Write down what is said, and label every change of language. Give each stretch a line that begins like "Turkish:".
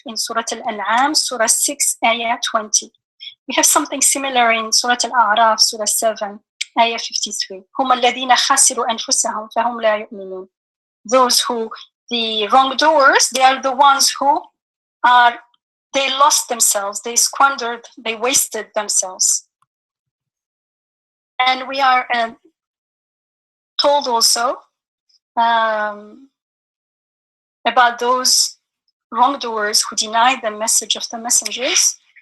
English: In Surah Al-An'am, Surah 6, Ayah 20. We have something similar in Surah Al-A'raf, Surah 7, Ayah 53.
Arabic: هم الذين خسروا أنفسهم فهم لا يؤمنون.
English: Those who, the wrongdoers, they are the ones who they lost themselves, they squandered, they wasted themselves. And we are told also about those wrongdoers who deny the message of the messengers.